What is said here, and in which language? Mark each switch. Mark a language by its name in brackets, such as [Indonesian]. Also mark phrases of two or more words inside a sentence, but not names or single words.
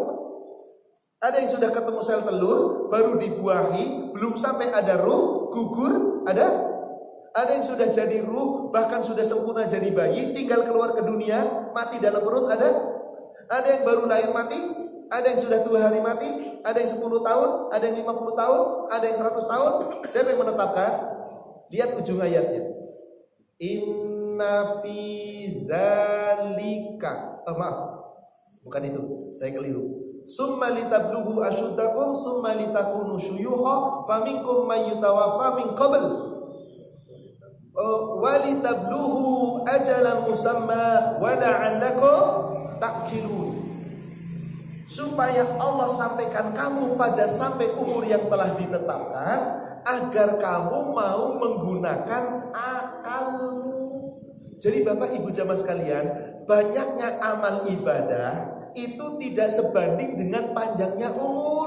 [Indonesian] Ada yang sudah ketemu sel telur, baru dibuahi, belum sampai ada ruh, gugur, ada yang sudah jadi ruh, bahkan sudah sempurna jadi bayi, tinggal keluar ke dunia, mati dalam perut, ada yang baru lahir mati, ada yang sudah 2 hari mati, ada yang 10 tahun, ada yang 50 tahun, ada yang 100 tahun. Siapa yang menetapkan? Lihat ujung ayatnya. [Arabic] إن في ذلك. [Indonesian] Maaf, bukan itu, saya keliru. [Arabic] ثم لتبلغوا أشدكم ثم لتكونوا شيوخا فمنكم من يتوفى من قبل ولتبلغوا أجلا مسمى ولعلكم تعقلون, [Indonesian] supaya Allah sampaikan kamu pada sampai umur yang telah ditetapkan agar kamu mau menggunakan akalmu. Jadi Bapak Ibu jamaah sekalian, banyaknya amal ibadah itu tidak sebanding dengan panjangnya umur.